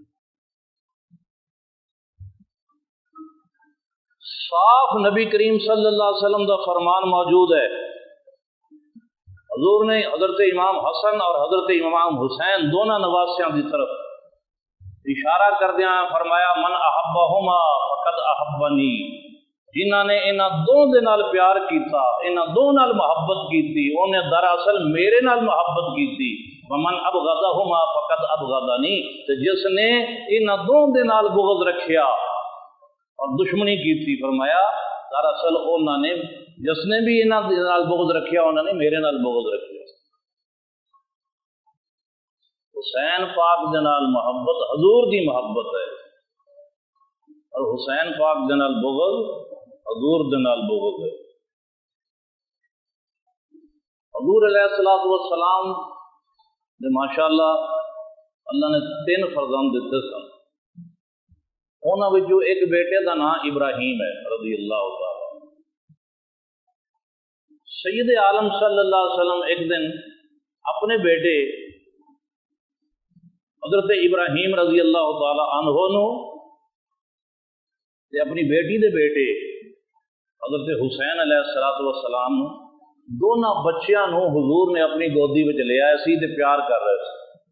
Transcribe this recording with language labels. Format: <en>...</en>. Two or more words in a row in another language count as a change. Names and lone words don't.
<ur>صاف نبی کریم</ur> <ar>صلی اللہ علیہ وسلم</ar> <ur>کا فرمان موجود ہے. حضور نے حضرت امام حسن اور حضرت امام حسین دونوں نواسیاں کی طرف اشارہ کردیا فرمایا</ur> <ar>من احبہما فقد احبنی،</ar> <pa>جنہاں نے انہاں دو دے نال پیار کیتا، انہاں دو نال محبت کیتی، انہیں دراصل میرے نال محبت کیتی.</pa> <ar>ومن ابغضہما فقد ابغضنی،</ar> <pa>تے جس نے انہاں دو دے نال بغض رکھیا اور دشمنی کیتی، فرمایا دراصل انہاں نے جس نے بھی انہاں دے نال بغض رکھیا انہاں نے میرے نال بغض رکھیا. حسین پاک دے نال محبت حضور دی محبت ہے، اور حسین پاک دے نال بغض حضور دے نال بغض ہے. حضور</pa> <ar>علیہ الصلوۃ والسلام</ar> <pa>نے ماشاءاللہ اللہ نے 3 فرزند دیتے سن. انہاں وچوں ایک بیٹے دا نام ابراہیم ہے</pa> <ar>رضی اللہ تعالی.</ar> <pa>سید عالم</pa> <ar>صلی اللہ علیہ وسلم</ar> <pa>ایک دن اپنے بیٹے حضرت ابراہیم</pa> <ar>رضی اللہ تعالی عنہ</ar> <pa>نو تے اپنی بیٹی دے بیٹے حضرت حسین</pa> <ar>علیہ الصلوۃ والسلام</ar> <pa>دونوں بچیاں نو حضور نے اپنی گودی وچ لے آئے سی تے پیار کر رہے سی.</pa>